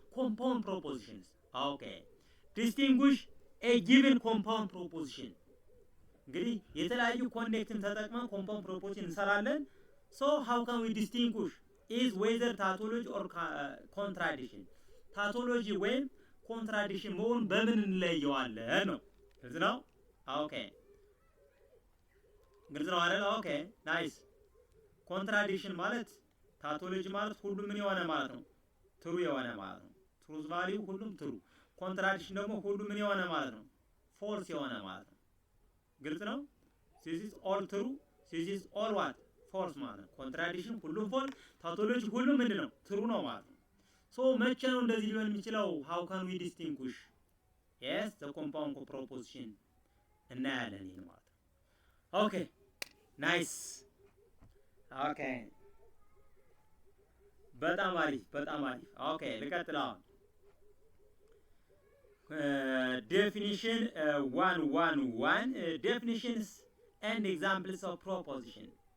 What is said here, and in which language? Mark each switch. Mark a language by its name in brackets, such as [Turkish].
[English] Compound propositions. okay. Distinguish a given compound proposition. [Amharic] እንግዲህ የተለያዩ ኮኔክትን ተጠቅመን ኮምፓውንድ ፕሮፖዚሽን እንሰራለን። [English] so how can we distinguish is whether tautology or contradiction? [Amharic] ታውቶሎጂ ወይም ኮንትራዲክሽን መሆን በምን እንለየዋለን ነው? ግልጽ ነው? okay. ግልጽ ነው አይደል? okay, nice. ኮንትራዲክሽን ማለት ታውቶሎጂ ማለት ሁሉም ምን የሆነ ማለት ነው? ትሩ የሆነ ማለት ነው። ትሩዝ ቫልዩ ሁሉም ትሩ። ኮንትራዲክሽን ደግሞ ሁሉም ምን የሆነ ማለት ነው? ፎልስ የሆነ ማለት ነው። ግልጽ ነው? [English] this is all true, this is all what? [Amharic] false ማለት ነው። ኮንትራዲክሽን ሁሉም ፎልስ፣ ታውቶሎጂ ሁሉም ምንድን ነው? ትሩ ነው ማለት ነው። so መቼ ነው እንደዚህ ሊሆን የሚችለው? [English] how can we distinguish? yes, the compound proposition [Amharic] እናያለን ይሄን ማለት ነው። [English] okay, nice. okay, [Amharic] በጣም አሪፍ በጣም አሪፍ። [English] okay, [Amharic] ልቀጥል አሁን [English] definition 111 definitions and examples of proposition.